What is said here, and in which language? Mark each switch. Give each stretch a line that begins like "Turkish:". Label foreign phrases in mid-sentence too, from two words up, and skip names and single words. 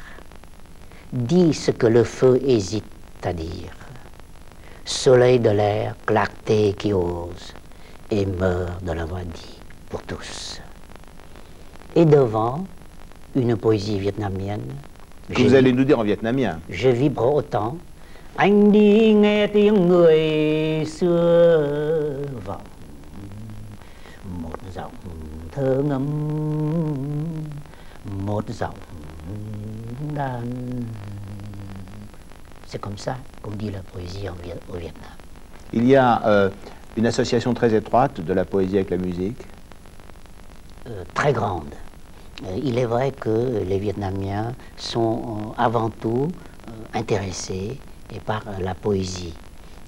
French: Dis ce que le feu hésite à dire. Soleil de l'air, clarté qui ose, et meurt de l'avoir dit pour tous. Et devant une poésie vietnamienne, que vous allez nous dire en vietnamien. Je vibre autant.
Vietnamese: Anh đi nghe tiếng người xưa vọng, một giọng thơ ngâm, một giọng đàn.
French: C'est comme ça qu'on dit la poésie au Vietnam. Il y a une association très étroite de la poésie avec la musique. Très grande. Il est vrai que les Vietnamiens sont avant tout intéressés par la poésie.